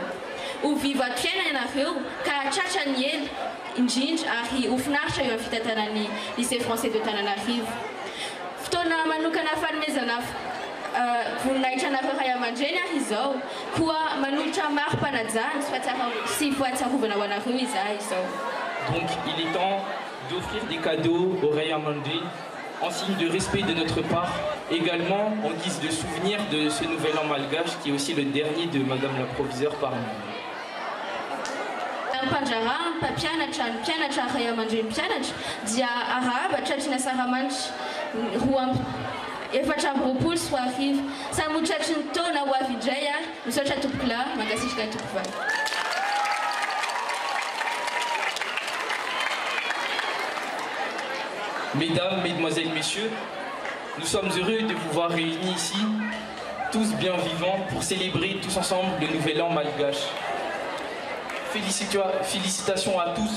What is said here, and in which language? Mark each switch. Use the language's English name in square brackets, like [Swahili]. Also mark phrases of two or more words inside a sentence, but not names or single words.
[Malagasy] Ho viva ato fiainana ianareo ka tratra ny ela indrindra ary ho finaritra eo amin'ny fitantanan'ny lycée français de Tananarivo. Fotoana manokana fanomezana voninahitra anareo ray aman-dreny ary izao koa manolotra maro-panajana sy fahatsarovana ho anareo izahay izao. [French] Donc il est temps d'offrir des cadeaux aux [Malagasy] ray aman-dreny [French] en signe de respect de notre part, également en guise de souvenir de ce nouvel an malgache qui est aussi le dernier de Madame la proviseure parmi nous. [Malagasy] Panjara, Papianatra, Pianatra, ray aman-dreny mpianatra dia arahaba tratry ny asaramanitra efatra amby roapolo sy roa arivo. Samy ho tratry ny taona ho avy indray ary misaotra tompoko lahy mangasitra ny tompoko vavy. [French] Mesdames, Mesdemoiselles, Messieurs, nous sommes heureux de vous voir réunis ici, tous bien vivants, pour célébrer tous ensemble le nouvel an malgache. Félicitations à tous.